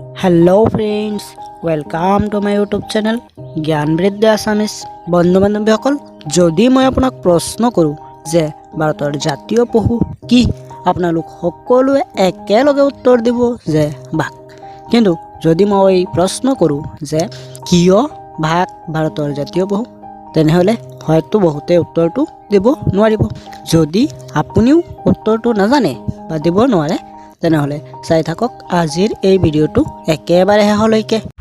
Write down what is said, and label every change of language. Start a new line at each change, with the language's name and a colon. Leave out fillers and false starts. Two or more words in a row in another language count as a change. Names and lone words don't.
English: Hello friends welcome to my YouTube channel
Assamese: ज्ञान वृद्धि आसामीस বন্ধু বান্ধৱীসকল যদি মই আপোনাক প্ৰশ্ন কৰোঁ যে ভাৰতৰ জাতীয় পশু কি আপোনালোক সকলোৱে একেলগে উত্তৰ দিব যে বাঘ কিন্তু যদি মই প্ৰশ্ন কৰোঁ যে কিয় বাঘ ভাৰতৰ জাতীয় পশু তেনেহলে হয়তো বহুতে উত্তৰটো দিব নোৱাৰিব যদি আপুনিও উত্তৰটো নাজানে বা দিব নোৱাৰে তেনেহলে চাই থাকক আজিৰ এই ভিডিওটো একেবাৰে শেষলৈকে